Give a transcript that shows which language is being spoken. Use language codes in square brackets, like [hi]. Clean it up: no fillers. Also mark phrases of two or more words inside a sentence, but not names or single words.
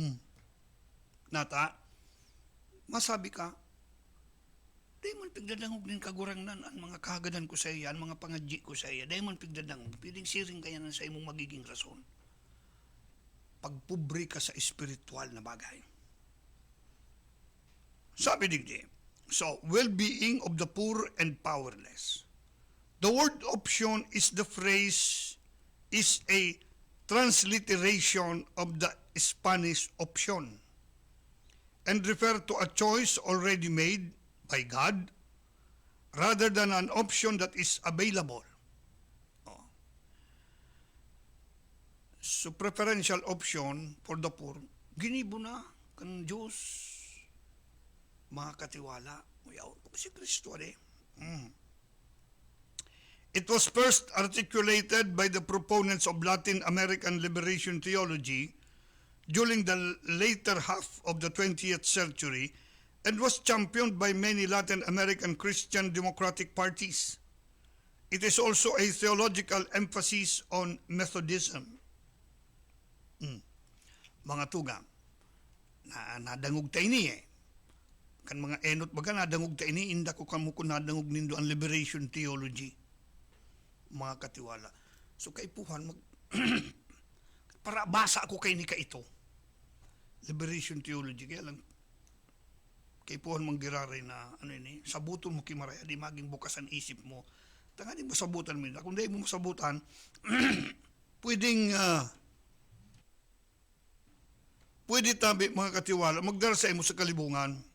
[bik] Nata, masabi ka, di man pigdadangog din kagurangnan ang mga kahagadan ko sa iya, ang mga pangadji ko sa iya, di man pigdadangog, piling siring kaya na sa imong magiging rason. Pagpobre ka sa espiritual na bagay. Sabi digdi, [en] so, well-being of the poor and powerless. The word option is a transliteration of the Spanish option and refer to a choice already made by God rather than an option that is available. So, preferential option for the poor, [bik] ginibo na kan Diyos. Mga katiwala, si Kristo [en] It was first articulated by the proponents of Latin American liberation theology during the later half of the 20th century and was championed by many Latin American Christian democratic parties. It is also a theological emphasis on Methodism. [bik] Mga tugang, nadangog tayo niya kan mga enot baga nadangog ta ini inda ko kamo kun nadangog nindo ang [en] liberation theology, [bik] mga katiwala. So kaipuhan para basa ako kay ni ka ito [en] liberation theology, [bik] kaya lang kaipuhan manggiraray na sabuton mo kimaraya di maging bukasan isip mo tanga di masabutan mo kung di mo masabutan pwede tabi mga katiwala magdara sa imo sa kalibungan.